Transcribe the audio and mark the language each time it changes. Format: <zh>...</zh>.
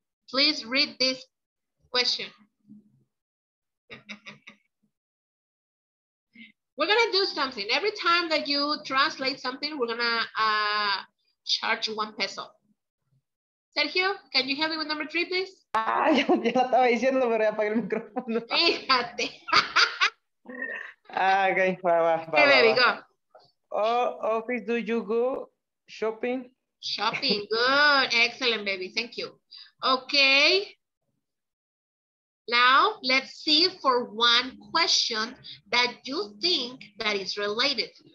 <en>Please read this question. We're going to do something. Every time that you translate something, we're going to charge 1 peso. Sergio, can you help me with number 3, please?</en> <es>Ah, ya la estaba diciendo, pero ya apagué el micrófono. Fíjate. Ok, va.</es> <en>Okay, baby, go. Office, do you go shopping? Shopping, good. Excellent, baby. Thank you. Okay. Now, let's see for one question that you think that is related.</en>